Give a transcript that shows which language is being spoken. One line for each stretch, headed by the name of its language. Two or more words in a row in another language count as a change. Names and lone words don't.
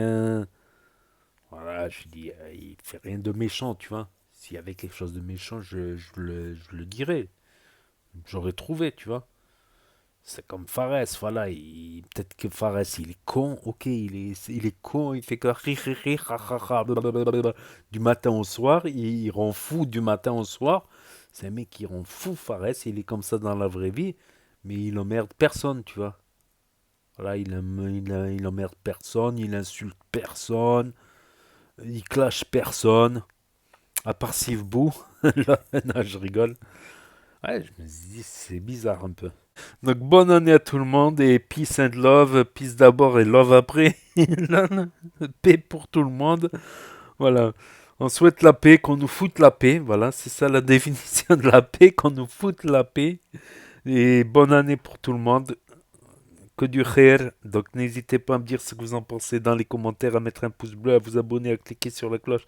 French: Voilà, je dis, il fait rien de méchant, tu vois. S'il y avait quelque chose de méchant, je le dirais. J'aurais trouvé, tu vois. C'est comme Fares, voilà. Peut-être que Fares, il est con, ok, il est con, il fait que ri, ri, ri, ha, ha, ha, blablabla. Du matin au soir, il rend fou du matin au soir. C'est un mec qui rend fou Fares, il est comme ça dans la vraie vie, mais il emmerde personne, tu vois. Voilà, il emmerde personne, il insulte personne, il clash personne, à part Sivbou. Là, non, je rigole. Ouais, je me dis, c'est bizarre un peu. Donc, bonne année à tout le monde et
English: peace and love.
French: Peace d'abord et love après. Paix pour tout le monde. Voilà. On souhaite la paix, qu'on nous foute la paix. Voilà, c'est ça la définition de la paix, qu'on nous foute la paix. Et bonne année pour tout le monde. Que du khair. Donc, n'hésitez pas à me dire ce que vous en pensez dans les commentaires, à mettre un pouce bleu, à vous abonner, à cliquer sur la cloche.